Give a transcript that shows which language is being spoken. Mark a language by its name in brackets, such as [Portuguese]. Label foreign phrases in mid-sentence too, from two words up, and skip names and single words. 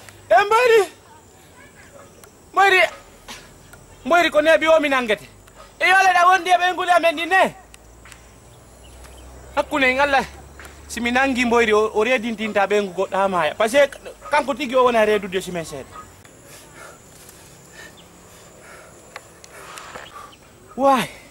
[Fula] E Mboyri. Mboyri. Mboyri ko neeɓi o mi nangete. E yo leɗa wondi e ɓe nguli amen ɗi ne. Hakkunde en Allah. Si mi nangi Mboyri o, o reedintinta ɓe ngu goɗɗo ha maaya. [French] Par ce que [Fula] kanko tigi o wona reedude si men seeɗa. [English] Why?